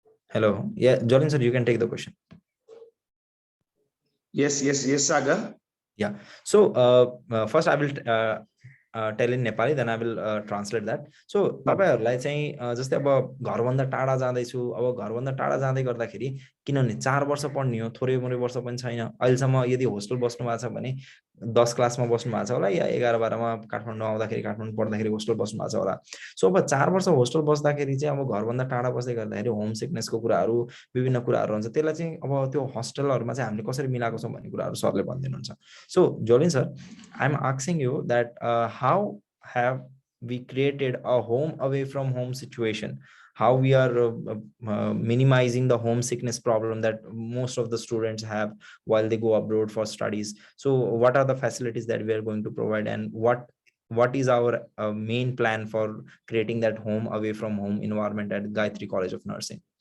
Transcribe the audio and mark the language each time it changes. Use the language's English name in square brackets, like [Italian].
[English] Hello. Yeah, Jolin sir, you can take the question. Yes, Sagar. Yeah. So first I will tell in Nepali, then I will translate that. [Nepali] So तपाईहरुलाई चाहिँ जस्तै अब घरभन्दा टाढा जाँदैछु अब घरभन्दा टाढा जाँदै गर्दाखेरि किनभने 4 वर्ष पढ्ने हो थोरै मोरै वर्ष पनि छैन अहिलेसम्म यदि होस्टल बस्नु भएको छ भने 10 क्लासमा बस्नु भएको छ होला या 11 12 मा काठमाडौँ आउँदाखेरि काठमाडौँ पढ्दाखेरि होस्टल बस्नु भएको छ होला सो अब 4 वर्ष होस्टल बस्दाखेरि चाहिँ अब घरभन्दा टाढा बस्दै गर्दाखेरि होम सिकनेसको कुराहरु विभिन्न कुराहरु हुन्छ त्यसलाई चाहिँ अब त्यो होस्टलहरुमा चाहिँ हामीले कसरी मिलाएको छौं भन्ने कुराहरु सरले भनिदिनुहुन्छ [English] So Jolin sir I am asking you that how have we created a home away from home situation, how we are minimizing the homesickness problem that most of the students have while they go abroad for studies. So what are the facilities that we are going to provide, and what is our main plan for creating that home away from home environment at Gayatri College of Nursing?